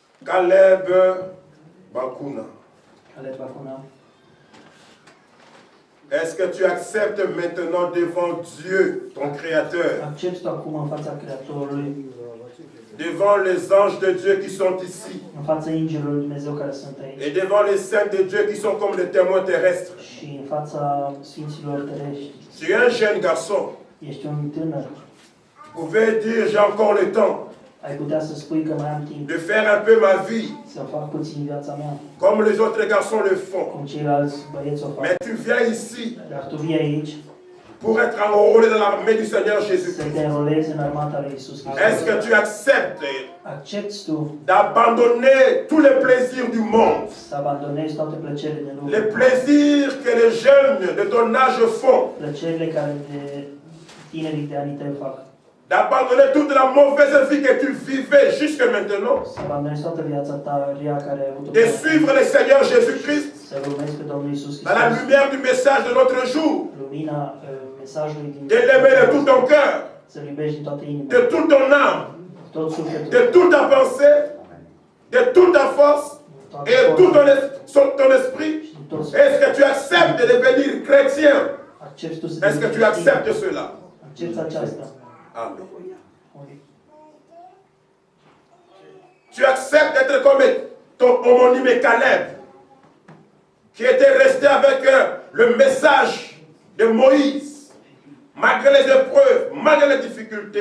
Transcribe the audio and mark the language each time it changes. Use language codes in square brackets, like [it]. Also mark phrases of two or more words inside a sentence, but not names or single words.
[fr] Caleb Bakuna. [ro] Caleb Bakuna. [fr] Est-ce que tu acceptes maintenant devant Dieu, ton Créateur, [ro] Accepti tu acum în fața Creatorului, [fr] devant les anges de Dieu qui sont ici, [ro] în fața Îngerilor lui Dumnezeu care sunt aici [fr] et devant les saints de Dieu qui sont comme les témoins terrestres? [ro] și în fața Sfinților Terești? [fr] Tu es un jeune garçon. [ro] Ești un tânăr. [fr] Tu pouvais dire, j'ai encore le temps [ro] Ai putea să spui că mai am timp [fr] de faire un peu ma vie, [ro] să fac puțin viața mea, [fr] comme les autres garçons le font. [ro] cum ceilalți băieți o fac. [fr] Mais tu viens ici [ro] Dar tu vii aici [fr] pour être enrôlé dans l'armée du Seigneur [ro] să te [fr] Jésus-Christ. [ro] înrolezi în armata lui Iisus [fr] Est-ce que [ro] Hristos. [fr] tu acceptes [ro] Accepti tu [fr] d'abandonner tous les plaisirs du monde, [ro] să abandonezi toate plăcerile din lume, [fr] les plaisirs que les jeunes de ton âge font, [ro] plăcerile care de tinerii de anii tăi fac, [fr] d'abandonner toute la mauvaise vie que tu vivais jusque maintenant, [ro] să abandonezi toată viața ta rea care ai avut-o, [fr] de suivre le Seigneur Jésus-Christ [ro] să-L urmezi pe Domnul Iisus [fr] dans la [ro] Hristos, [fr] lumière du message de notre jour, [ro] lumina mesajului din [fr] de l'aimer de tout ton cœur, [ro] să-L iubești din toată inima, [fr] de toute ton âme, [ro] tot sufletul, [fr] de toute ta pensée, de toute ta force [ro] toată [fr] et tout [ro] forța [fr] ton esprit. [ro] și din tot [fr] Est-ce que tu acceptes de devenir chrétien? [ro] accepti tu să [fr] Est-ce que tu [ro] devii [fr] acceptes [ro] creștin? [fr] cela? [ro] Accepti aceasta. Amen. [fr] Tu acceptes d'être comme ton homonyme Caleb, qui était resté avec le message de Moïse, malgré les épreuves, malgré les difficultés.